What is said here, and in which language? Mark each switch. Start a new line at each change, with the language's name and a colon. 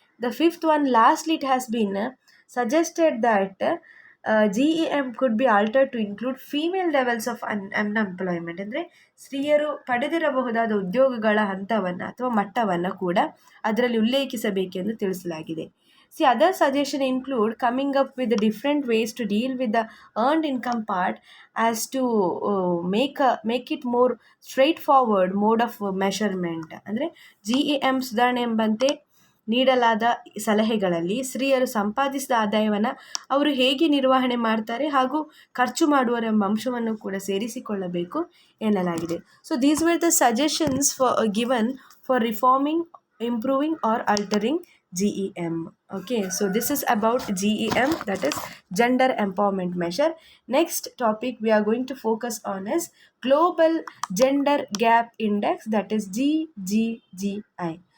English: The fifth one, lastly, it has been suggested that GEM could be altered to include female levels of unemployment.
Kannada: ಅಂದರೆ ಸ್ತ್ರೀಯರು ಪಡೆದಿರಬಹುದಾದ ಉದ್ಯೋಗಗಳ ಹಂತವನ್ನು ಅಥವಾ ಮಟ್ಟವನ್ನು ಕೂಡ ಅದರಲ್ಲಿ ಉಲ್ಲೇಖಿಸಬೇಕೆಂದು ತಿಳಿಸಲಾಗಿದೆ.
English: Other suggestions include coming up with different ways to deal with the earned income part as to make it more straightforward mode of measurement.
Kannada: ಅಂದರೆ GEM ಸುಧಾರಣೆ ಎಂಬಂತೆ ನೀಡಲಾದ ಸಲಹೆಗಳಲ್ಲಿ ಸ್ತ್ರೀಯರು ಸಂಪಾದಿಸಿದ ಆದಾಯವನ್ನು ಅವರು ಹೇಗೆ ನಿರ್ವಹಣೆ ಮಾಡ್ತಾರೆ ಹಾಗೂ ಖರ್ಚು ಮಾಡುವರ ಎಂಬ ಅಂಶವನ್ನು ಕೂಡ ಸೇರಿಸಿಕೊಳ್ಳಬೇಕು ಎನ್ನಲಾಗಿದೆ.
English: So these were the suggestions given for reforming, improving or altering GEM. Okay, so this is about GEM, that is gender empowerment measure. Next topic we are going to focus on is global gender gap index, that is GGGI.